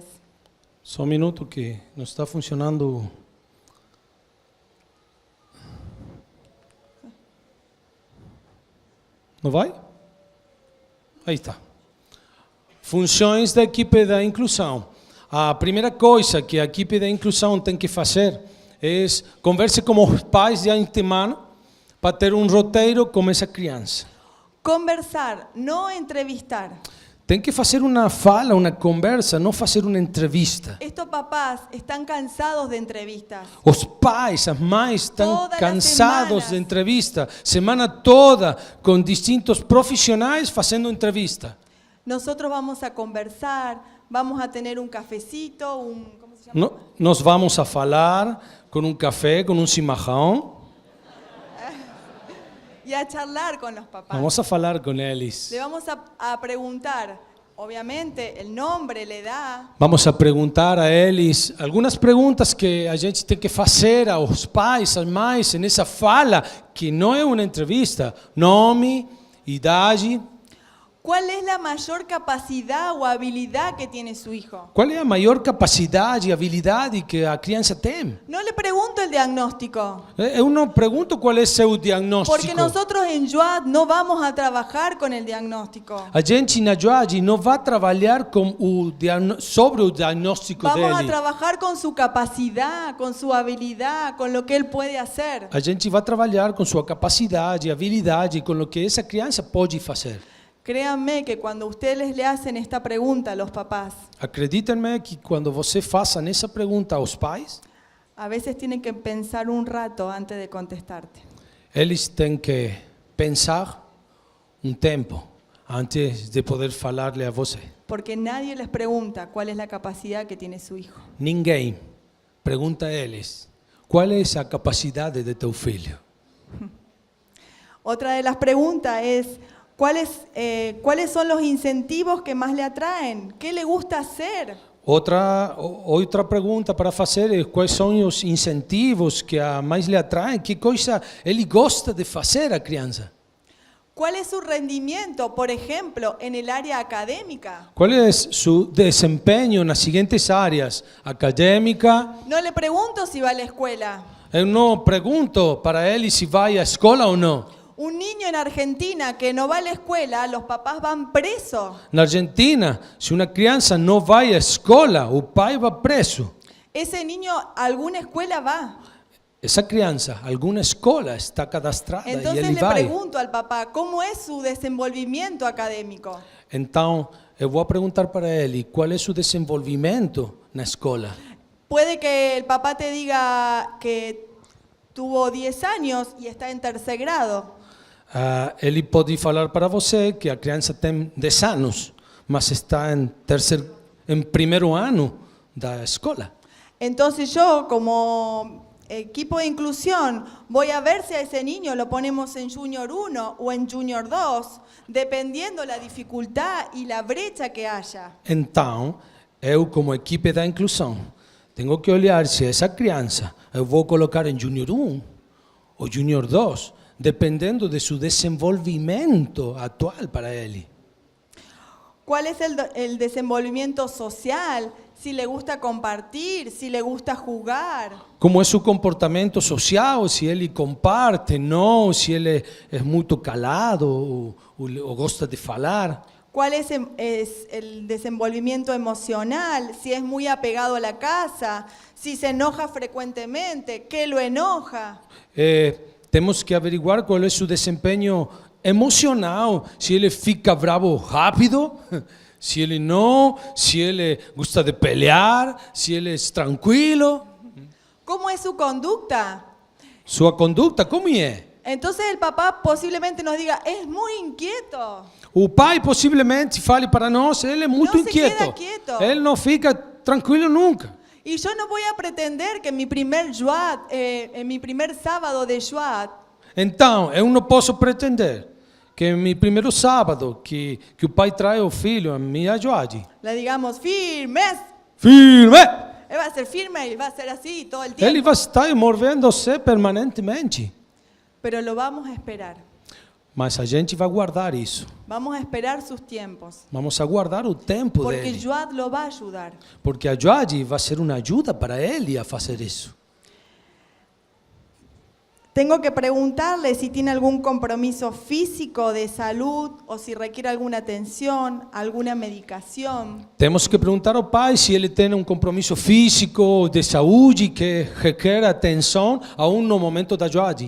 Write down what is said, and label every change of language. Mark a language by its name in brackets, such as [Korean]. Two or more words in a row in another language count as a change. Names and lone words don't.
[Portuguese] Só minuto que não está funcionando. Não vai? Aí está. Funções da equipe da inclusão. A primeira coisa que a equipe da inclusão tem que fazer é converse com os pais de antemano para ter roteiro com essa criança. Conversar, no entrevistar. Tem que fazer uma fala, uma conversa, não fazer uma entrevista. [Spanish] Estos papás están cansados de entrevistas. [Portuguese] Os pais, as mães estão Todas as cansados semanas. de entrevista. Semana toda com distintos profissionais fazendo entrevista. [Spanish] Nosotros vamos a conversar, vamos a tener un cafecito, ¿cómo se llama? [Portuguese] Nós vamos a falar com café, com chimarrão. [Spanish] Y a charlar con los papás. [Portuguese] Vamos a falar com eles. [Spanish] Le vamos a preguntar, obviamente, el nombre, la edad. [Portuguese] Vamos a perguntar a eles algumas perguntas que a gente tem que fazer aos pais, às mães, nessa fala, que não é uma entrevista. Nome, idade. [Spanish] ¿Cuál es la mayor capacidad o habilidad que tiene su hijo? [Portuguese] Qual é a maior capacidade e habilidade que a criança tem? [Spanish] No le pregunto el diagnóstico, [Portuguese] Eu não pergunto qual é seu diagnóstico. [Spanish] porque nosotros en Yuad no vamos a trabajar con el diagnóstico. [Portuguese] A gente na Joad não vai trabalhar com sobre o diagnóstico [Spanish] Vamos a [Portuguese] dele. [Spanish] trabajar con su capacidad, con su habilidad, con lo que él puede hacer. [Portuguese] A gente vai trabalhar com sua capacidade, habilidade, com o que essa criança pode fazer. [Spanish] Créanme que cuando ustedes le hacen esta pregunta a los papás, [Portuguese] Acreditem-me que quando você faça essa pergunta aos pais, [Spanish] a veces tienen que pensar un rato antes de contestarte. [Portuguese] eles têm que pensar tempo antes de poder falar-lhe a você. [Spanish] Porque nadie les pregunta cuál es la capacidad que tiene su hijo. [Portuguese] Ninguém pergunta a eles qual é a capacidade de teu filho. [Spanish] Otra de las preguntas es, ¿cuáles son los incentivos que más le atraen? ¿Qué le gusta hacer? [Portuguese] Outra pergunta para fazer é quais são os incentivos que mais lhe atraem, que coisa ele gosta de fazer a criança. [Spanish] ¿Cuál es su rendimiento, por ejemplo, en el área académica? [Portuguese] Qual é seu desempenho nas seguintes áreas? Acadêmica. [Spanish] No le pregunto si va a la escuela. [Portuguese] Eu não pergunto para ele se vai à escola ou não. [Spanish] Un niño en Argentina que no va a la escuela, los papás van presos. [Portuguese] Na Argentina, se uma criança não vai à escola, o pai vai preso. [Spanish] Ese niño a alguna escuela va. [Portuguese] Essa criança, alguma escola está cadastrada e [Spanish] Entonces [Portuguese] ele [Spanish] le [Portuguese] vai. [Spanish] pregunto al papá, ¿cómo es su desenvolvimiento académico? [Portuguese] Então, eu vou perguntar para ele qual é o desenvolvimento na escola. [Spanish] Puede que el papá te diga que tuvo 10 años y está en tercer grado. [Portuguese] Ele pode falar para você que a criança tem 10 anos, mas está em primeiro ano da escola. [Spanish] Entonces yo, como equipo de inclusión, voy a ver si a ese niño lo ponemos en Junior 1 o en Junior 2, dependiendo la dificultad y la brecha que haya. [Portuguese] Então, eu como equipe da inclusão, tenho que olhar se essa criança eu vou colocar em Junior 1 ou Junior 2, dependendo de seu desenvolvimento atual para ele. [Spanish] ¿Cuál es el desenvolvimiento social? Si le gusta compartir, si le gusta jugar. [Portuguese] Como é seu comportamento social, se ele comparte, não, se ele é muito calado ou gosta de falar. [Spanish] ¿Cuál es el desenvolvimiento emocional? Si es muy apegado a la casa, si se enoja frecuentemente, ¿qué lo enoja? [Portuguese] Temos que averiguar qual é seu desempenho emocional, se ele fica bravo rápido, Se ele não, se ele gosta de pelear, se ele é tranquilo, [Spanish] ¿Cómo es su conducta? [Portuguese] sua conduta como é? [Spanish] Entonces el papá posiblemente nos diga, es muy inquieto. [Portuguese] O pai possivelmente fale para nós, ele é muito Não [Spanish] se queda [Portuguese] inquieto. quieto. Ele não fica tranquilo nunca. [Spanish] Y yo no voy a pretender que en mi primer Shabbat, en mi primer sábado de Shabbat, [Portuguese] Então, eu não posso pretender que no primeiro sábado que o pai traz o filho a me ajude. [Spanish] le digamos firmes. [Portuguese] Firme! [Spanish] Él va a ser firme y va a ser así todo el tiempo. [Portuguese] Ele vai estar movendo-se permanentemente. [Spanish] Pero lo vamos a esperar. [Portuguese] Mas a gente vai guardar isso. [Spanish] Vamos a esperar sus tiempos. [Portuguese] Vamos aguardar o tempo [Spanish] Porque [Portuguese] dele. [Spanish] Shabbat lo va a ayudar. [Portuguese] Porque a Joade vai ser uma ajuda para ele a fazer isso. [Spanish] Tengo que preguntarle si tiene algún compromiso físico de salud o si requiere alguna atención, alguna medicación. [Portuguese] Temos que perguntar ao pai se ele tem um compromisso físico, de saúde, que requer atenção aún no momento da Joade.